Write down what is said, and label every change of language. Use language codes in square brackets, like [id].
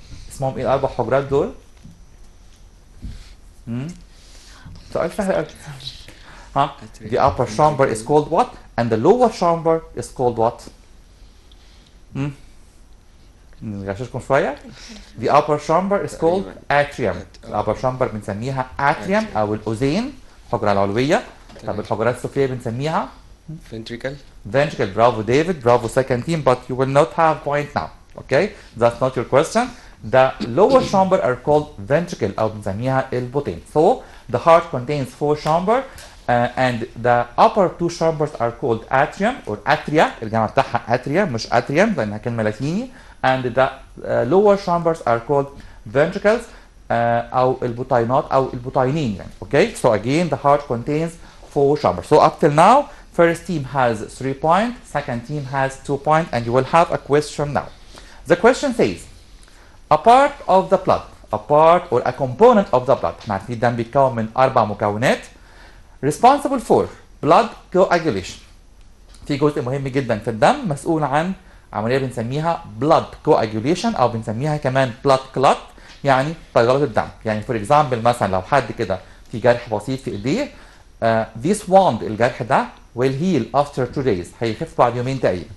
[ar] اسمهم ايه الاربع حجرات دول؟ سؤال سهل قوي. [en] ها؟ The upper chamber is called what? And the lower chamber is called what? [ar] نغششكم شوية. [en] The upper chamber is called atrium. The upper chamber [ar] بنسميها atrium أو الأذين الحجرة العلوية. طب الحجرات السفلية بنسميها [en] ventricle. Ventricle. Bravo David. Bravo second team. But you will not have point now. Okay? That's not your question. The lower chamber are called ventricle [ar] أو بنسميها البطين. [en] So the heart contains 4 chambers and the upper 2 chambers are called atrium or atria. [ar] الجمع بتاعها atria مش atrium لأنها كلمة لاتيني. [en] And the lower chambers are called ventricles [ar] أو البطينات أو البطينين يعني. [en] Okay? So again the heart contains 4 chambers. So up till now first team has 3 points, second team has 2 points, and you will have a question now. The question says, a part of the blood, a part or a component of the blood, [ar] احنا عارفين الدم بيتكون من 4 مكونات [en] responsible for blood coagulation. [ar] في جزء مهم جدا في الدم مسؤول عن عملية بنسميها blood coagulation أو بنسميها كمان blood clot يعني تجلط الدم. يعني [en] for example [ar] مثلا لو حد كده في جرح بسيط في ايديه [en] this wound [ar] الجرح ده [en] will heal after 2 days [ar] هيخف بعد يومين تقريبا.